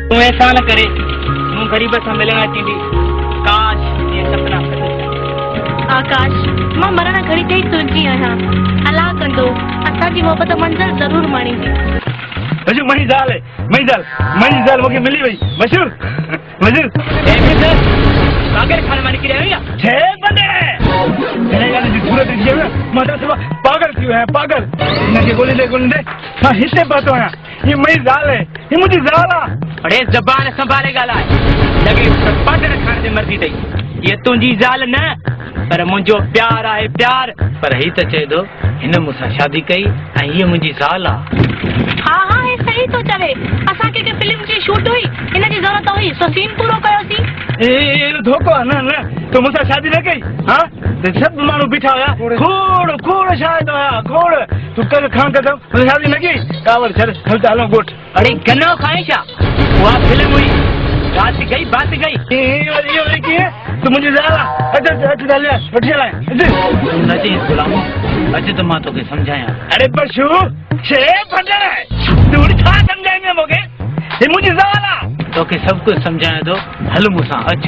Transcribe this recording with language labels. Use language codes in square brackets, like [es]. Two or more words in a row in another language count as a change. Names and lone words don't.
[sd] एहसान करे मूं गरीब सां मिलण थींदी काश ये सपना आकाश मां मरण घड़ी ते तुंहिंजी आहियां अलाह कंदो असांजी मोहबत मंज़िल ज़रूर माणींदी मशहूर मही ज़ाल मूंखे मिली वई मशहूर पागल खाने में निकले या छे बंदे हिन ॻाल्हि जी सूरत थी वई मां त सिर्फ़ु पागल थी वियो आहियां पागल हिनखे ॻोल्हींदे मां हिते पहुतो आहियां ये मही ज़ाल है ये मुंहिंजी ज़ाल आहे अड़े ज़बान संभाले ॻाल्हाए लॻे पागल खाने ते मर्दी अथई ये तुंहिंजी ज़ाल न पर मुंहिंजो प्यार आहे प्यार पर ही त चए थो हिन मूंसां शादी कई ऐं हीअ मुंहिंजी ज़ाल आहे हाँ हे सही तो चवे असांखे के फिल्म जी शूट हुई इन जी ज़रूरत हुई सो सीन पूरो कयोसीं ए धोखो आहे न तो मूंसां शादी न कई हाँ सभु माण्हू बीठा हुया खोड़ शायद हुया खोड़ तूं कर खां कदम मूंसां शादी न कई कावड़ छॾ हल त हलूं ॻोठ अड़े गन्नो खाए छा उहा फिल्म हुई [hi] रात गई बात गई [sd] इहो वरी कीअं तूं मुंहिंजी ज़ाल आहे अच त हलिया वठी हलाए न चईं गुलाम अच त मां तोखे सम्झायां अरे बशू छे फंडर तूं छा सम्झाईंदे मूंखे हे मुंहिंजी ज़ाल आहे तोखे सभु कुझु सम्झायां थो हल मूंसां अच